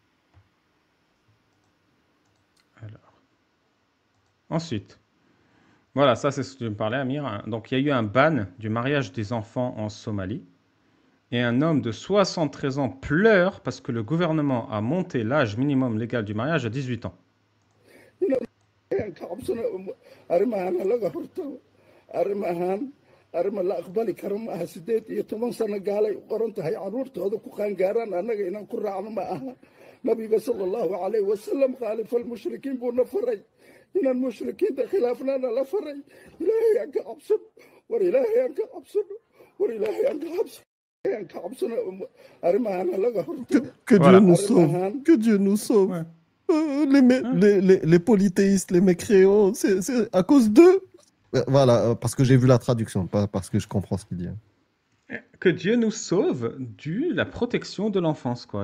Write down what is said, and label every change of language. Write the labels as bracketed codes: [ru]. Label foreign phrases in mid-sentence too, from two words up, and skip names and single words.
[fr] Alors. Ensuite, voilà, ça c'est ce que tu me parlais, Amir. Donc il y a eu un ban du mariage des enfants en Somalie. Et un homme de 73 ans pleure parce que le gouvernement a monté l'âge minimum légal du mariage à 18 ans. [so] arrima la aqbali karo ma aha 18 sano gaalay u qoran tahay caruurtooda ku qaangaaraan annaga inaan ku raacno ma aha nabiga [ar] صلى الله عليه وسلم خالفوا المشركين [so] buuna faray inaan mushrikiinta khilaafnaana la faray ilaahay aan ka cabsano war ilaahay aan ka cabsano war ilaahay aan ka cabsano aan ka cabsano arrimahana laga hortago [fr] Que Dieu Voilà. nous sauve. Que Dieu nous sauve. Ouais. Les polythéistes, les mécréants, c'est à cause d'eux. Voilà, parce que j'ai vu la traduction, pas parce que je comprends ce qu'il dit. Que Dieu nous sauve de la protection de l'enfance, quoi.